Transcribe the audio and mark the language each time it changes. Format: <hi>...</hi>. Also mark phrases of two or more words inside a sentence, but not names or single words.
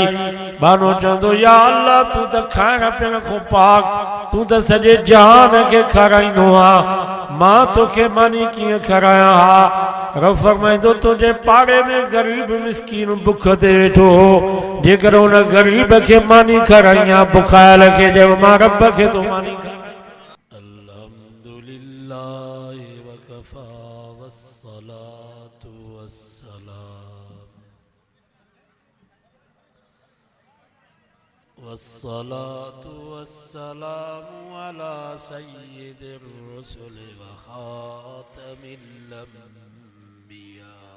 <sd>बानो चवंदो या अल्लाह तू त खाइण पीअण खां पाक तू त सॼे जहान खे खाराईंदो आहे मां तोखे मानी कीअं खारायां हा। रब फरमाईंदो तुंहिंजे पाड़े में ग़रीब मिस्कीन बुख ते वेठो हो जेकर उन ग़रीब खे मानी खाराई हा बुखायल खे ॼण मां रब खे तो मानी खाराई।</sd> <ar>الحمد لله وكفى والصلاة والسلام والصلاة والسلام على سيد الرسل وخاتم الأنبياء.</ar>